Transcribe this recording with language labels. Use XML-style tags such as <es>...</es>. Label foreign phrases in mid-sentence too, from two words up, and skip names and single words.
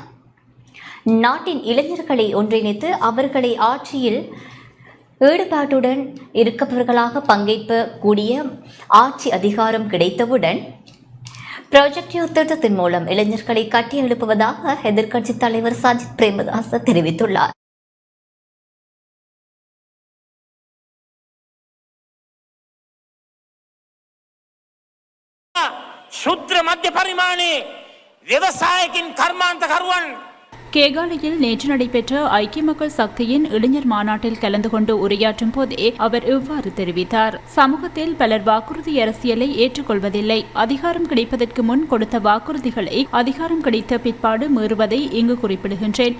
<ta>நாட்டின் இளைஞர்களை ஒன்றிணைத்து அவர்களை ஆட்சியில் ஈடுபாட்டுடன் இருப்பவர்களாக பங்கேற்க கூடிய ஆட்சி அதிகாரம் கிடைத்தவுடன் ப்ராஜெக்ட் திட்டத்தின் மூலம் இளைஞர்களை கட்டியெழுப்புவதாக எதிர்க்கட்சித் தலைவர் சஜித் பிரேமதாச தெரிவித்துள்ளார்.</ta> <si>ශුද්‍ර මධ්‍ය පරිමාණයේ ව්‍යවසායකින් කර්මාන්තකරුවන්</si> <ta>கேகாலையில் நேற்று நடைபெற்ற ஐக்கிய மக்கள் சக்தியின் இளைஞர் மாநாட்டில் கலந்து கொண்டு உரையாற்றும் போதே அவர் இவ்வாறு தெரிவித்தார். சமூகத்தில் பலர் வாக்குறுதி அரசியலை ஏற்றுக்கொள்வதில்லை. அதிகாரம் கிடைப்பதற்கு முன் கொடுத்த வாக்குறுதிகளை அதிகாரம் கிடைத்த பிற்பாடு மீறுவதை இங்கு குறிப்பிடுகின்றேன்.</ta>